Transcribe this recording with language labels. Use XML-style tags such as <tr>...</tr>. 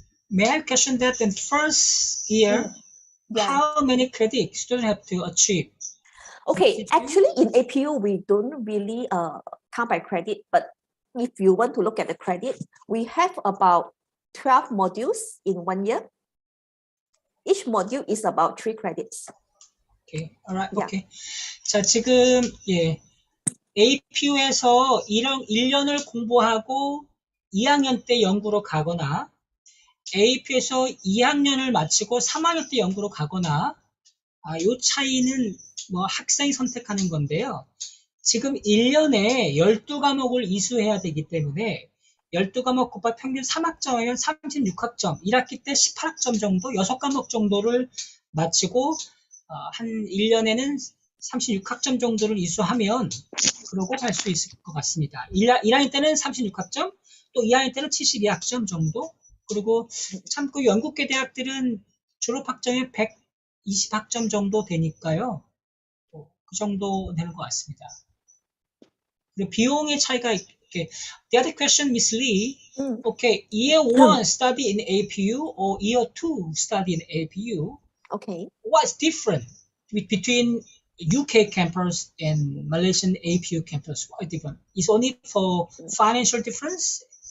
<en>May I question that in first year, how many credits students have to achieve? Okay, actually in APU, we don't really count by credit, but if you want to look at the credit, we have about 12 modules in 1 year. Each module is about 3 credits. Okay, alright, Yeah. okay.</en> <ko>자, 지금 APU에서 1년을 공부하고 2학년 때 연구로 가거나 APU에서 2학년을 마치고 3학년 때 연구로 가거나 요 차이는 뭐 학생이 선택하는 건데요. 지금 1년에 12과목을 이수해야 되기 때문에 12과목 곱하기 평균 3학점이면 36학점, 1학기 때 18학점 정도, 6과목 정도를 마치고 한 1년에는 36학점 정도를 이수하면 그러고 갈 수 있을 것 같습니다. 1학년 때는 36학점, 또 2학년 때는 72학점 정도, 그리고 참 그 영국계 대학들은 졸업학점이 120학점 정도 되니까요. 그 정도 되는 것 같습니다. 그리고 비용의 차이가 이렇게.</ko> <en>The other question, Miss Lee. Okay, year 1 study in APU or year 2 study in APU. Okay. What's different between UK campus and Malaysian APU campus? What is different? Is only for financial difference?</en>